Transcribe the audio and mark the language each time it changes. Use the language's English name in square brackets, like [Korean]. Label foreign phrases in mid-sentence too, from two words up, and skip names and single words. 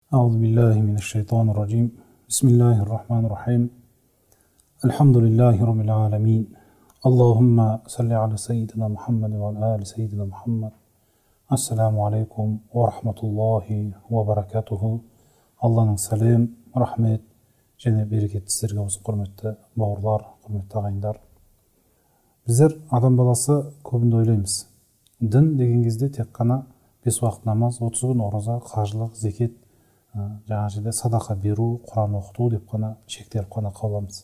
[Arabic] أعوذ بالله من الشيطان الرجيم. بسم الله الرحمن الرحيم. الحمد لله رب العالمين. اللهم صل على سيدنا محمد وعلى آل سيدنا محمد. السلام عليكم ورحمة الله وبركاته. [Kazakh] Алланың сәлем, рахмет және берекеті сіздерге болсын, құрметті бауырлар, құрметті ағайындар. Біздер адам баласы көбінде ойлаймыз. Дін деген кезде тек қана 5 уақыт намаз, 30 күн ораза, қажылық, зекет, жаңа жерде садақа беру, Құран оқыту деп қана шектеліп қана қаламыз.